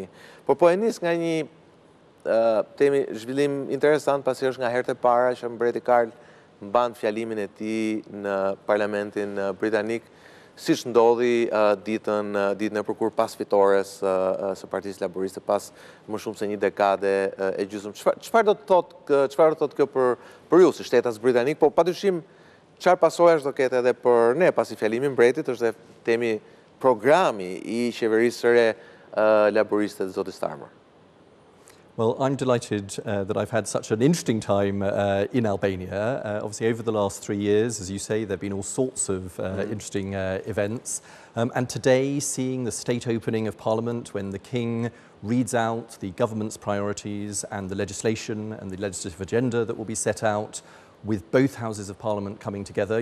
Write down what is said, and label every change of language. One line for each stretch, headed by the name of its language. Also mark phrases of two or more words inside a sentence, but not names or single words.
Albanian: Por po e nis nga një temi zhvillim interesant, pasi është nga herët e para që mbreti Karl mban fjalimin e tij në Parlamentin Britanik, siç ndodhi ditën e përkur pas fitores së Partisë Laboriste, pas më shumë se një dekade e gjysmë. Çfarë do të thotë kjo për ju si shtetas britanik, po padyshim çfarë pasojash do ketë edhe për ne, pasi fjalimi i mbretit është dhe temi programi i qeverisë së re laboriste të zotit Starmer.
English: Well, I'm delighted that I've had such an interesting time in Albania. Obviously, over the last 3 years, as you say, there have been all sorts of interesting events. And today, seeing the state opening of Parliament, when the King reads out the government's priorities and the legislation and the legislative agenda that will be set out, with both houses of Parliament coming together.